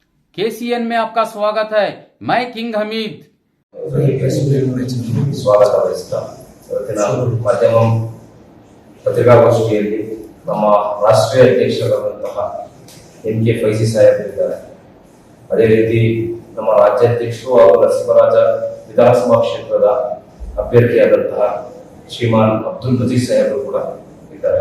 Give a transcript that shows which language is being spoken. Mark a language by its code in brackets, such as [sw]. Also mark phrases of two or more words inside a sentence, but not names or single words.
[hi] KCN में आपका स्वागत है। मैं किंग हमीद। [kn] ಸ್ವಾಗತ ಬಯಸ್ತಾ ಇವತ್ತಿನ ಮಾಧ್ಯಮ ಪತ್ರಿಕಾಗೋಷ್ಠಿಯಲ್ಲಿ ನಮ್ಮ ರಾಷ್ಟ್ರೀಯ ಅಧ್ಯಕ್ಷರಾದಂತಹ MK ಫೈಸಿ ಸಾಹೇಬರಿದ್ದಾರೆ. ಅದೇ ರೀತಿ ನಮ್ಮ ರಾಜ್ಯಾಧ್ಯಕ್ಷರು ಹಾಗೂ ನರಸಿಂಹರಾಜ ವಿಧಾನಸಭಾ ಕ್ಷೇತ್ರದ ಅಭ್ಯರ್ಥಿಯಾದಂತಹ ಶ್ರೀಮಾನ್ ಅಬ್ದುಲ್ ನಜೀರ್ ಸಾಹೇಬರು ಕೂಡ ಇದ್ದಾರೆ.